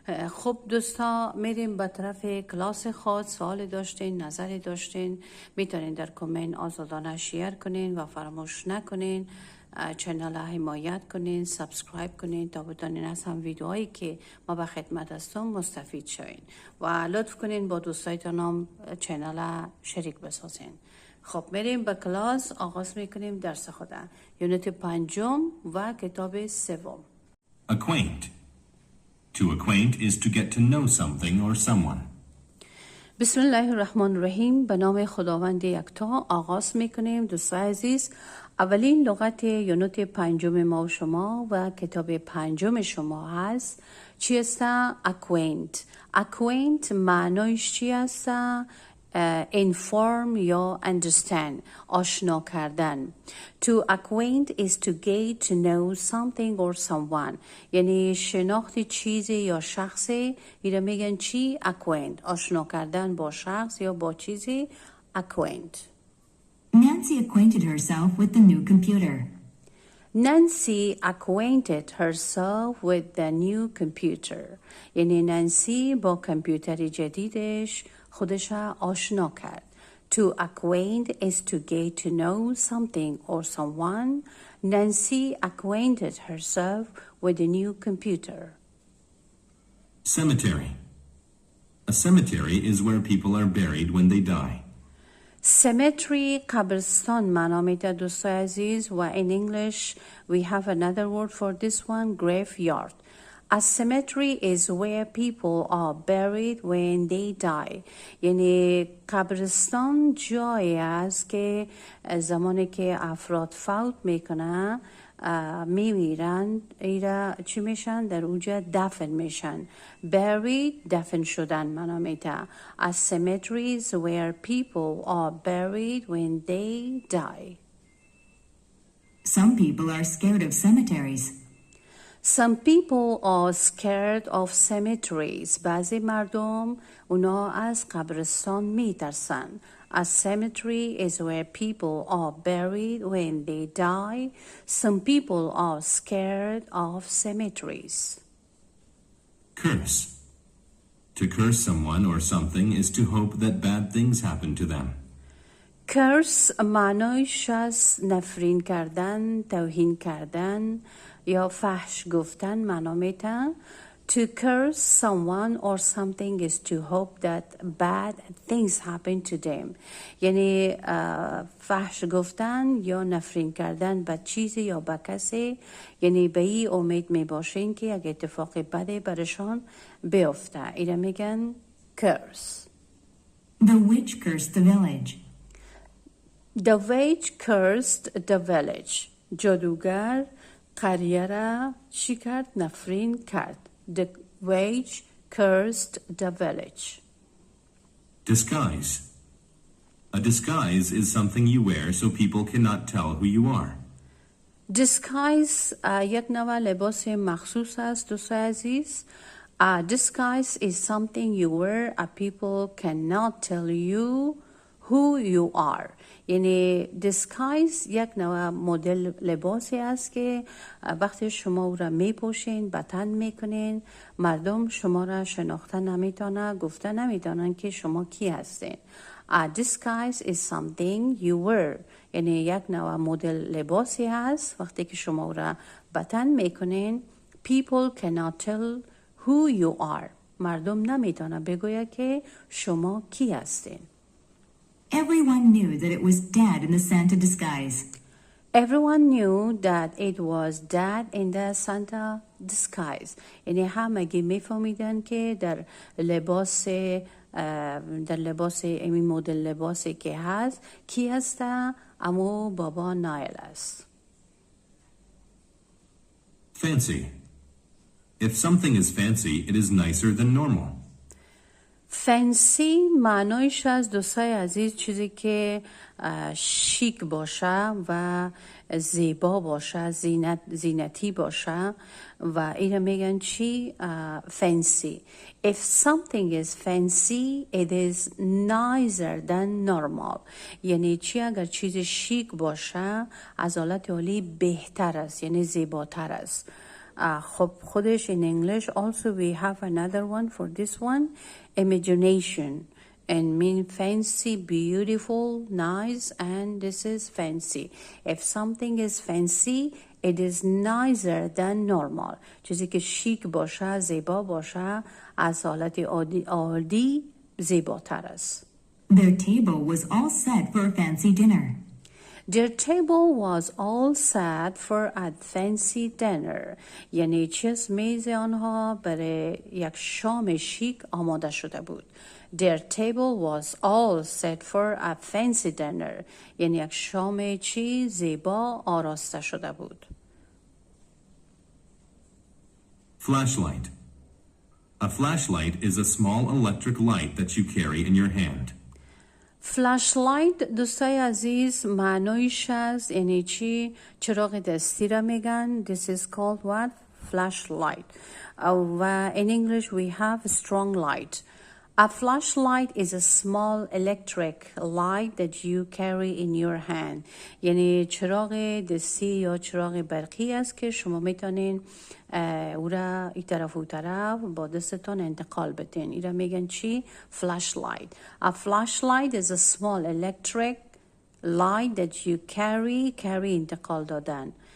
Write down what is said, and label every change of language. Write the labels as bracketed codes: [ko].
[fa] خب دوستا میریم به طرف کلاس خود. سوال داشتین، نظری داشتین، میتونین در کامنت آزادانه شیر کنین و فراموش نکنین چنل ها حمایت کنین، سابسکرایب کنین تا بتونین از هم ویدیوهایی که ما به خدمت هستم مستفید شوین و لطف کنین با دوستایتان هم چنل ها شریک بسازین. خب میریم به کلاس، آغاز میکنیم درس خود. یونت پنجم و کتاب سوم. [en] Acquaint. To acquaint is to get to know something or someone. [ar] بسم الله الرحمن الرحیم. [fa] به نام خداوند یکتا آغاز میکنیم. دوستان عزیز، اولین لغت یونت پنجم ما و شما و کتاب پنجم شما هست چی است؟ acquaint. acquaint معنایش چی است؟ inform یا understand، آشنا کردن. [en] To acquaint is to get to know something or someone، [fa] یعنی شناخت چیزی یا شخصی. ایره میگن چی؟ acquaint، آشنا کردن با شخص یا با چیزی. [en] acquaint. Nancy acquainted herself with the new computer. Nancy acquainted herself with the new computer، [fa] یعنی نانسی با کامپیوتر جدیدش خودش آشنا کرد. [en] To acquaint is to get to know something or someone. Nancy acquainted herself with the new computer. Cemetery. A cemetery is where people are buried when they die. Cemetery [fa] قبرستان معنا میده دوستای عزیز و [en] in English we have another word for this one, graveyard. A cemetery is where people are buried when they die. [fa] یعنی قبرستان جایی است که زمانی که افراد فوت میکنن میمیرن، ایرا چی میشن؟ در اونجا دفن میشن. buried دفن شدن معنا میده. [en] A cemetery is where people are buried when they die. Some people are scared of cemeteries. Some people are scared of cemeteries. [fa] بعضی مردم اونا از قبرستان میترسن. [en] A cemetery is where people are buried when they die. Some people are scared of cemeteries. Curse. To curse someone or something is to hope that bad things happen to them. [fa] Curse معنایش از نفرین کردن، توهین کردن یا فحش گفتن معنا میده. [en] To curse someone or something is to hope that bad things happen to them. [fa] یعنی فحش گفتن یا نفرین کردن به چیزی یا به کسی، یعنی به این امید می باشین که اگه اتفاق بدی برشان بیفته. اینا میگن curse. [en] The witch cursed the village. The witch cursed the village. [fa] جادوگر قریه را چی کرد؟ نفرین کرد. [en] The witch cursed the village. Disguise. A disguise is something you wear so people cannot tell who you are. [fa] Disguise یک نوع لباس مخصوص است دوستای عزیز. [en] Disguise is something you wear and people cannot tell you who you are. [fa] یعنی disguise یک نوع مدل لباسی است که وقتی شما او را میپوشین، به تن میکنین، مردم شما را شناخته نمیتونن، گفته نمیتونن که شما کی هستین. [en] Disguise is something you wear، [fa] یعنی یک نوع مدل لباسی هست وقتی که شما او را به تن میکنین. [en] People cannot tell who you are، [fa] مردم نمیتونن بگویا که شما کی هستین. [en] Everyone knew that it was Dad in the Santa disguise. Everyone knew that it was Dad in the Santa disguise. [fa] یعنی همگی میفهمیدن که در لباس در لباس امی مدل لباسی که هست کی هسته؟ امو بابا نایل است. [en] Fancy. If something is fancy, it is nicer than normal. [fa] فنسی معنایش از دوستای عزیز چیزی که شیک باشه و زیبا باشه، زینتی باشه و این میگن چی؟ fancy. [en] If something is fancy, it is nicer than normal. [fa] یعنی چی؟ اگر چیز شیک باشه از حالت عالی بهتر است، یعنی زیباتر است. خب خودش [en] in English also we have another one for this one, imagination, and mean fancy, beautiful, nice, and this is fancy. If something is fancy, it is nicer than normal. [fa] چیزی که شیک باشه، زیبا باشه، از حالت عادی زیباتر است. [en] Their table was all set for a fancy dinner. Their table was all set for a fancy dinner. [fa] یعنی چیز میز آنها برای یک شام شیک آماده شده بود. [en] Their table was all set for a fancy dinner. [fa] یعنی یک شام چی زیبا آراسته شده بود. [en] Flashlight. A flashlight is a small electric light that you carry in your hand. [fa] فلاشلایت دوستای عزیز معنایش از یعنی چی؟ چراغ دستی را میگن. [en] This is called what? Flashlight. و in English we have strong light. A flashlight is a small electric light that you carry in your hand. [fa] یعنی چراغ دستی یا چراغ برقی است که شما میتونین او را این طرف و طرف با دستتان انتقال بدین. این را میگن چی؟ flashlight. [en] A flashlight is a small electric light that you carry [fa] انتقال دادن.